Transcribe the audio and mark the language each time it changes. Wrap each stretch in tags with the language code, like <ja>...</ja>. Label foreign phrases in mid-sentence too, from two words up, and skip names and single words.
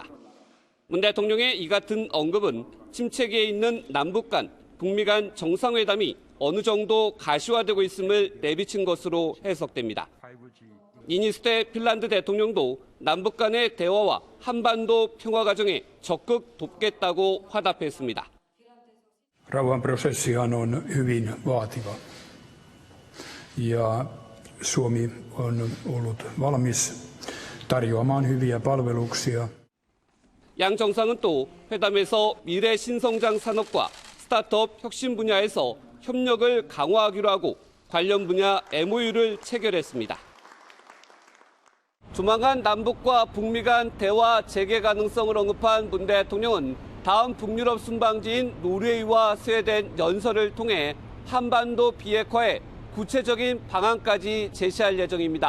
<ko>문 대통령의 이 같은 언급은 침체기에 있는 남북 간, 북미 간 정상회담이 어느 정도 가시화되고 있음을 내비친 것으로 해석됩니다. 니니스테 핀란드 대통령도 남북 간의 대화와 한반도 평화 과정에 적극 돕겠다고 화답했습니다.</ko> <fi>Rauhanprosessihan on hyvin vaativa ja Suomi on ollut valmis tarjoamaan hyviä palveluksia.</fi> <ko>양 정상은 또 회담에서 미래 신성장 산업과 스타트업 혁신 분야에서 협력을 강화하기로 하고 관련 분야 MOU를 체결했습니다. 조만간 남북과 북미 간 대화 재개 가능성을 언급한 문 대통령은 다음 북유럽 순방지인 노르웨이와 스웨덴 연설을 통해 한반도 비핵화에 구체적인 방안까지 제시할 예정입니다.</ko>